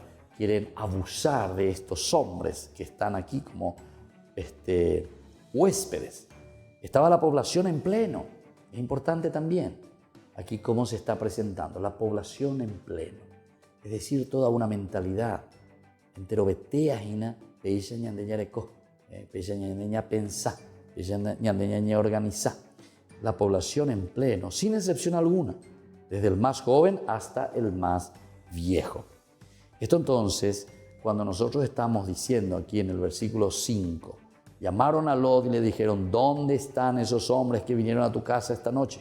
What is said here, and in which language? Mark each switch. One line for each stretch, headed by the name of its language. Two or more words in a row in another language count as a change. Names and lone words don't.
Spanish: Quieren abusar de estos hombres que están aquí como huéspedes. Estaba la población en pleno. Es importante también aquí cómo se está presentando la población en pleno. Es decir, toda una mentalidad.
Guarani: Entero betea hina, peisa ñandeña reco, peisa ñandeña pensa, peisa ñandeña organiza.
Spanish: La población en pleno, sin excepción alguna, desde el más joven hasta el más viejo. Esto entonces, cuando nosotros estamos diciendo aquí en el versículo 5, llamaron a Lot y le dijeron: ¿dónde están esos hombres que vinieron a tu casa esta noche?